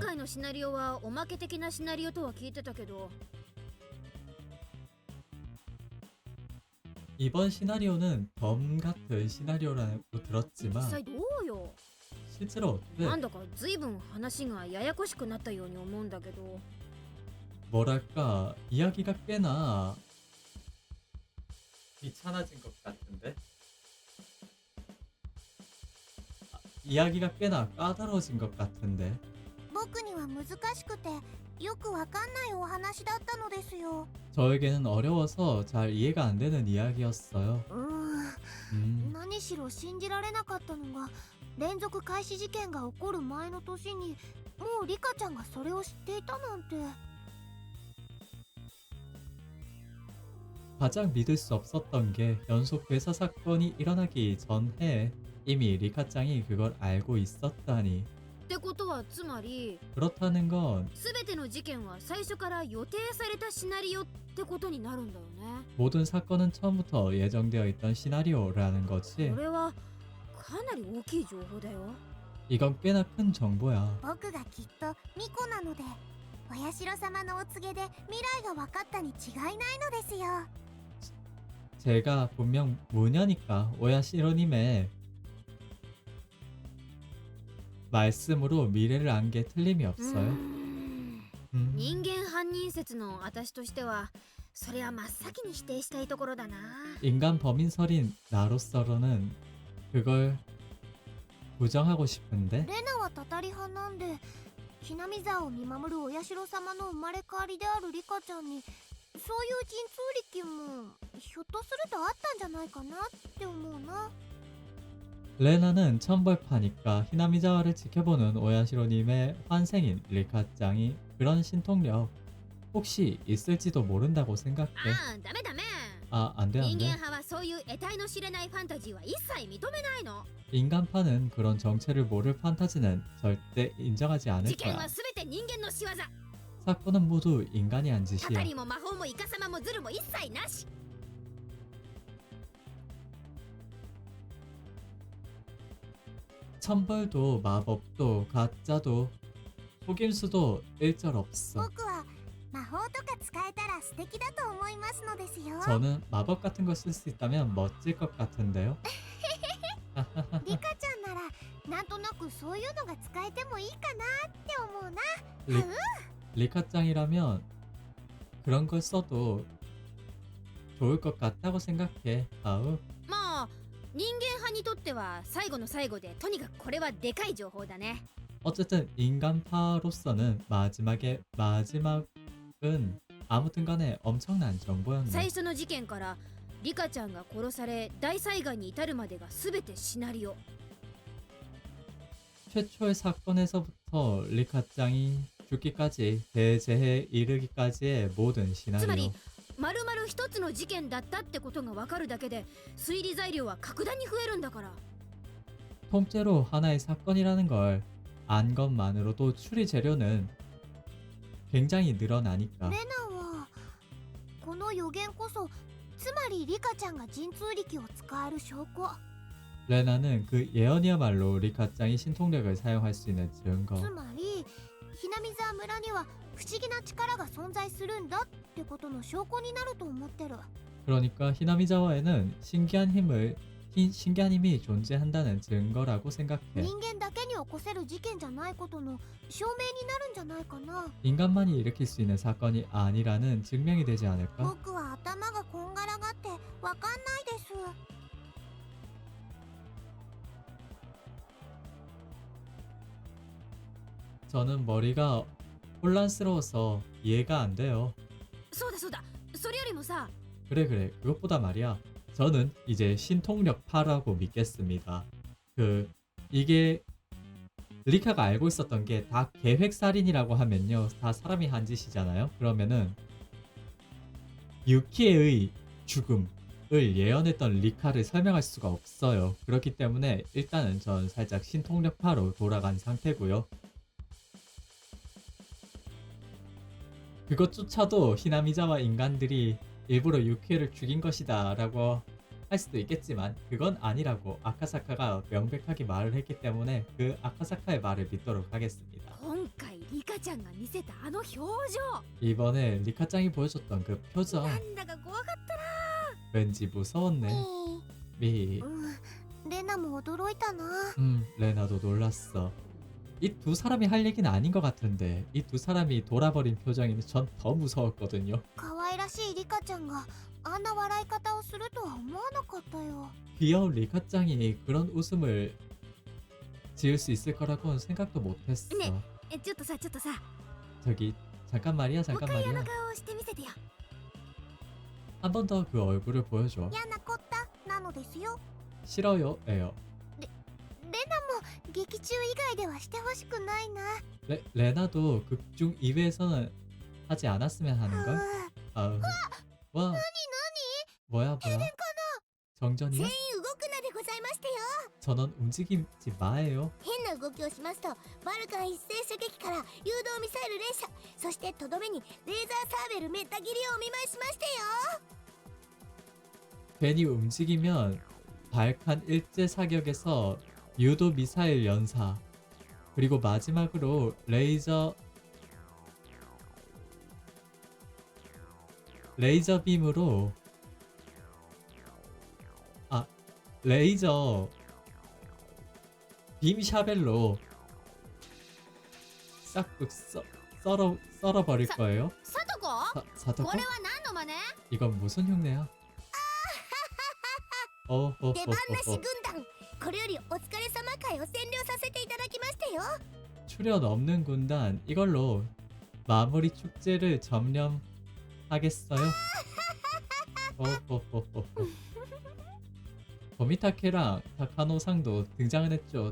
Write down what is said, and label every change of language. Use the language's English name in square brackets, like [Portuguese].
[Japanese] 回のシナリオはおまけ的なシナリオとは聞いてたけど、 [Korean] 이번 시나리오는 덤 같은 시나리오라고 [Japanese] 実 [Korean] 들었지만 [Japanese] 際どうよ。 [Korean] 실제로 어때? [Japanese] なんだか随分話がややこしくなったように思うんだけど、 [Korean] 뭐랄까 이야기가 꽤나 귀찮아진 것 같은데? 이야기가 꽤나 까다로워진 것 같은데. [Japanese] 僕には難しくてよくわかんないお話だったのですよ。 [Korean] 저에게는 어려워서 잘 이해가 안 되는 이야기였어요. [Japanese] 何しろ信じられなかったのが連続開始事件が起こる前の年にもうリカちゃんがそれを知っていたなんて。 [Korean] 가장 믿을 수 없었던 게 연속 괴사 사건이 일어나기 전에 이미 리카짱이 그걸 알고 있었다니. [Japanese] ってことはつまり [Korean] 그렇다는 건 [Japanese] 全ての事件は最初から予定されたシナリオってことになるんだよね。 [Korean] 모든 사건은 처음부터 예정되어 있던 시나리오라는 [Japanese] こ [Korean] 거지. [Japanese] れはかなり大きい情報だよ。 [Korean] 이건 꽤나 큰 정보야. [Japanese] 僕がきっとミコなのでお社様のお告げで未来が分かったに違いないのですよ。 [Korean] 제가 분명 무녀니까 오야시로님의 말씀으로 미래를 안 게 틀림이 없어요. [Japanese] 人間犯人説の私としてはそれは真っ先に否定したいところだな。 [Korean] 인간 범인설인 나로서로는 그걸 부정하고 싶은데 [Japanese] レナはたたり派なんでひなみ沢を見守るお社様の生まれ変わりであるリカちゃんにそういう神通力もひょっとするとあったんじゃないかなって思うな。 [Korean] 레나는 천벌파니까 히나미자와를 지켜보는 오야시로님의 환생인 리카짱이 그런 신통력 혹시 있을지도 모른다고 생각해. [Japanese] ああ、ダメダメ。 [Korean] 아, 안 돼, 안 [Japanese] 人間 [Korean] 돼. [Japanese] 派はそういう得体の知れないファンタジーは一切認めないの。 [Korean] 인간파는 그런 정체를 모를 판타지는 절대 인정하지 [Japanese] 事 [Korean] 않을 [Japanese] 件 [Korean] 거야. [Japanese] は全て人間の仕業。 [Korean] 사건은 모두 인간이 한 [Japanese] たた [Korean] 짓이야. [Japanese] りも魔法もイカサマもズルも一切なし。 [Korean] 천벌도 마법도 가짜도 속임수도 일절 없어. [Japanese] 僕は魔法とか使えたら素敵だと思いますのですよ。 [Korean] 저는 마법 같은 거 쓸 수 있다면 멋질 것 같은데요. [Japanese] リカちゃんならなんとなくそういうのが使えてもいいかなって思うな。 [Korean] 리카짱이라면 그런 걸 써도 좋을 것 같다고 생각해. 아우. [Japanese] まあ人間派にとっては最後の最後でとにかくこれはでかい情報だね。 [Korean] 어쨌든 인간파로서는 마지막에 마지막은 아무튼 간에 엄청난 [Japanese] 最 [Korean] 정보였네. [Japanese] 初の事件からリカちゃんが殺され大災害に至るまでが全てシナリオ。 [Korean] 최초의 사건에서부터 리카짱이 죽기까지 대재해에 이르기까지의 모든 [Japanese] つまり [Korean] 시나리오. [Japanese] まるまる一つの事件だったってことがわかるだけで推理材料は格段に増えるんだから。 [Korean] 통째로 하나의 사건이라는 걸 안 것만으로도 추리 재료는 굉장히 늘어나니까. [Japanese] レナはこの予言こそつまりリカちゃんが神通力を使える証拠。 [Korean] 레나는 그 예언이야말로 리카짱이 신통력을 사용할 수 있는 증거. [Japanese] つまりひなみ沢村には不思議な力が存在するんだってことの証拠になると思ってる。 [Korean] 그러니까 히나미자와에는 신기한 힘이 존재한다는 증거라고 생각해. [Japanese] 人間だけに起こせる事件じゃないことの証明になるんじゃないかな。 [Korean] 인간만이 일으킬 수 있는 사건이 아니라는 증명이 되지 않을까? [Japanese] 僕は頭がこんがらがってわかんないです。 [Korean] 저는 머리가 혼란스러워서 이해가 안 돼요. [Japanese] そうだそうだ、それよりもさ、 [Korean] 그래 그것보다 말이야. 저는 이제 신통력파라고 믿겠습니다. 이게 리카가 알고 있었던 게 다 계획살인이라고 하면요, 다 사람이 한 짓이잖아요. 그러면은 유키의 죽음을 예언했던 리카를 설명할 수가 없어요. 그렇기 때문에 일단은 전 살짝 신통력파로 돌아간 상태고요. 그것조차도 히나미자와 인간들이 일부러 유키를 죽인 것이다 라고 할 수도 있겠지만 그건 아니라고 아카사카가 명백하게 말을 했기 때문에 그 아카사카의 말을 믿도록 하겠습니다. [Japanese] 今回リカちゃんが見せたあの表情、 [Korean] 이번에 리카짱이 보여줬던 그 표정 [Japanese] なんだか怖かったな。 [Korean] 왠지 무서웠네. 미. [Japanese] レナも驚いたな。 [Korean] 레나도 놀랐어. 이 두 사람이 할 얘기는 아닌 것 같은데 이 두 사람이 돌아버린 표정이 전 더 무서웠거든요. [Japanese] 可愛らしいリカちゃんがあんな笑い方をするとは思わなかったよ。 [Korean] 귀여운 리카짱이 그런 웃음을 지을 수 있을 거라고는 생각도 못했어. [Japanese] ちょっとさ [Korean] 저기 잠깐 말이야 [Japanese] もう [Korean] 잠깐 [Japanese] 一回あ [Korean] 말이야. [Japanese] の顔をしてみせてよ。 [Korean] 한 번 더 그 얼굴을 보여줘. [Japanese] 嫌なこったなのですよ。 [Korean] 싫어요 에요. [Japanese] レナも劇中以外ではしてほしくないな。 [Korean] 레나도 극중 이외에서는 하지 않았으면 하는 걸. [Japanese] う [Korean] 아우. 와. 뭐야. 정전이야? [Japanese] 動くなでございましてよ。 [Korean] 전원 움직이지 마예요. [Japanese] 変な動きをしますとバルカン一斉射撃から誘導ミサイル連射、そしてとどめにレーザーサーベルめった切りをお見舞いしましてよ。 [Korean] 괜히 움직이면 발칸 일제 사격에서 유도 미사일 연사, 그리고 마지막으로 레이저 빔으로 레이저 빔 샤벨로 싹둑 썰어버릴 거예요. [Japanese] サトコ [Korean] 사토코? [Japanese] これは何の真似？ [Korean] 이건 무슨 흉내야? [Japanese] 出番なし軍 [Korean] 어허허허허. [Japanese] 団、これよりお疲れ様会を占領させていただきましてよ。 [Korean] 출연 없는 군단 이걸로 마무리 축제를 점령하겠어요? 어허허허허. 도미타케랑 타카노상도 등장은 했죠.